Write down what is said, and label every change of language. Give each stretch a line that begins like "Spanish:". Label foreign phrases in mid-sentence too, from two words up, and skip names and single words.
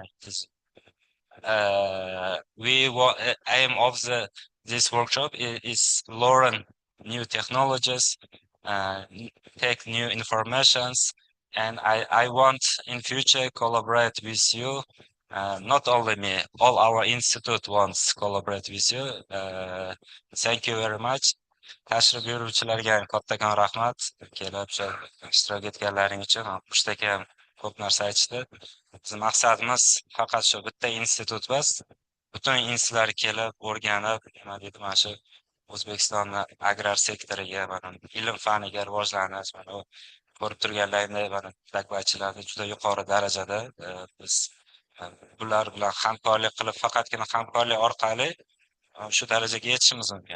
English: Aim of this workshop is learn new technologies, take new informations, and I want in future collaborate with you. Not only me, all our institute wants collaborate with you. Thank you very much.
Uzbek: Tashrif buyuruvchilarga kattakon rahmat. Kelib shu ishtirok etganlaring uchun. Qushda ham ko'p narsa aytishdi. Bizim maqsadimiz faqat shu bitta institut emas, butun institutlar kelib, o'rganib, nima deydi, mana shu O'zbekistonni agrar sektoriga, mana ilm faniga rivojlanish, mana ko'rib turganlaringdek, mana takvachilarni juda yuqori darajada biz bular bilan hamkorlik qilib, faqatgina hamkorlik orqali shu darajaga yetishimiz mumkin.